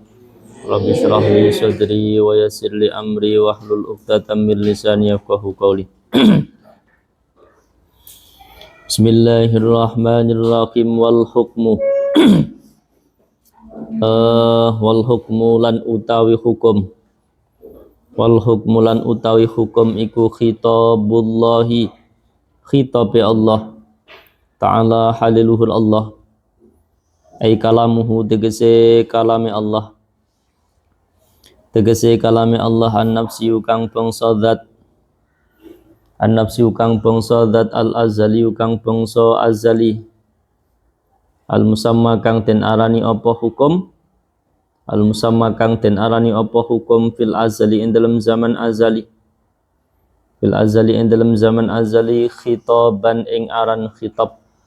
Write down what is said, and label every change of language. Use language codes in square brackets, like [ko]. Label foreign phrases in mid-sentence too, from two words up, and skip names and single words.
[ar] رب اشرح لي صدري ويسر لي أمري واحلل عقدة من لساني يفقهوا قولي. Bismillahirrahmanirrahim. والحكم والحكم [jv] lan utawi hukum. [ar] والحكم [jv] lan utawi hukum iku khitabullahi, khitabe Allah ta'ala haliluhul Allah, [ar] أي كلامه [jv] tegese kalame Allah, tegese kalame Allah [ar] النفسي [jv] kang bangsa zat, [ar] النفسي [jv] kang bangsa zat, [ar] الأزلي [jv] kang bangsa azali, [ar] المسمى [jv] kang den arani apa hukum, [ar] المسمى [jv] kang den arani apa hukum [ar] في الأزلي [jv] ing dalam zaman azali, [ar] في الأزلي [jv] ing dalam zaman azali, khitaban ing aran khitab